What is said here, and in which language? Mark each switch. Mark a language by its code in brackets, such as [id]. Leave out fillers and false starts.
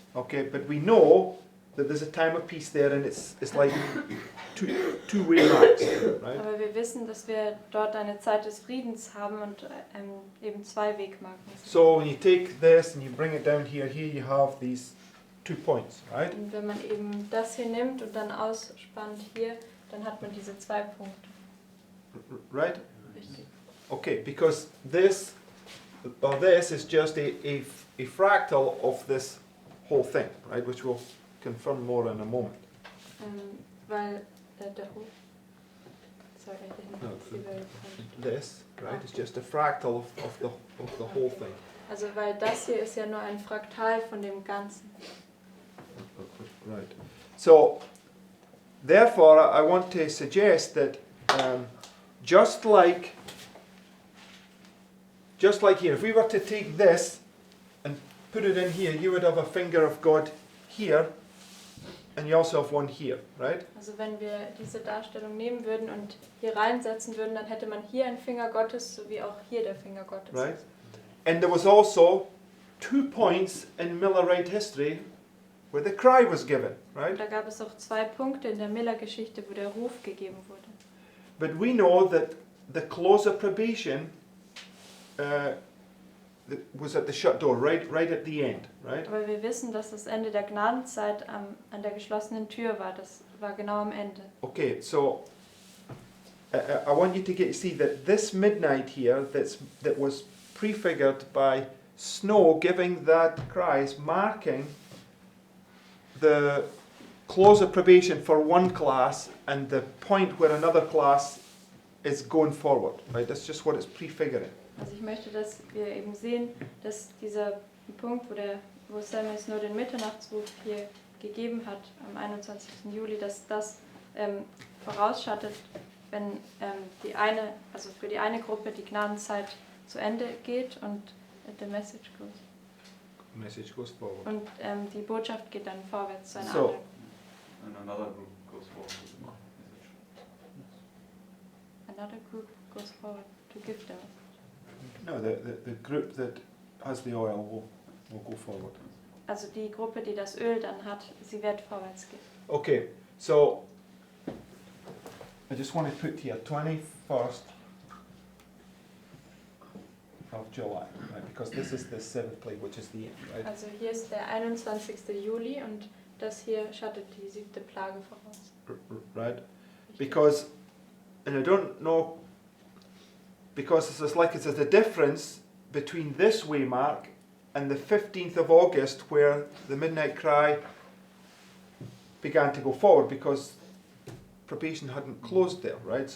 [en] Okay, but we know that there's a time of peace there and it's like two waymarks, right? [de] Aber wir wissen, dass wir dort eine Zeit des Friedens haben und eben zwei Wegmarken sind. [en] So when you take this and you bring it down here you have these 2 points, right? [de] Und wenn man eben das hier nimmt und dann ausspannt hier, dann hat man diese 2 Punkte. [en] Right? [de] Richtig. [en] Okay, because this is just a fractal of this whole thing, right? Which we'll confirm more in a moment. [de] Weil der Hof. [en] Sorry, I didn't No, see where it went. This, right, is just a fractal of the whole thing. [de] Also weil das hier ist ja nur ein Fraktal von dem Ganzen. [en] Right. So, therefore, I want to suggest that just like here, if we were to take this and put it in here, you would have a finger of God here, and you also have one here, right? [de] Also wenn wir diese Darstellung nehmen würden und hier reinsetzen würden, dann hätte man hier einen Finger Gottes, sowie auch hier der Finger Gottes. [en] Right. And there was also 2 points in Millerite history where the cry was given, right? [de] Und da gab es auch 2 Punkte in der Miller-Geschichte, wo der Ruf gegeben wurde. [en] But we know that the close of probation was at the shut door, right at the end, right? [de] Aber wir wissen, dass das Ende der Gnadenzeit an der geschlossenen Tür war. Das war genau am Ende. [en] Okay, so I want you to see that this midnight here that was prefigured by snow giving that cry is marking the close of probation for one class and the point where another class is going forward, right? That's just what it's prefiguring. [de] Also ich möchte, dass wir eben sehen, dass dieser Punkt, wo Samuel Snow den Mitternachtsruf hier gegeben hat, am 21. Juli, dass das vorausschattet, wenn für die eine Gruppe die Gnadenzeit zu Ende geht und [en] the message goes forward. [de] und die Botschaft geht dann vorwärts zu einer [en] So. [de] anderen. [en] And another group goes forward with the message. Another group goes forward to give the message. No, the group that has the oil will go forward. [de] also die Gruppe, die das Öl dann hat, sie wird vorwärts gehen. [en] Okay, so I just want to put here 21st of July, right? Because this is the seventh plague, which is the end, right? [de] Also hier ist der 21. Juli und das hier schattet die 7. Plage voraus. [en] Right? Because, and I don't know, because it's like it's a difference between this waymark and the 15th of August where the midnight cry began to go forward, because probation hadn't closed there, right?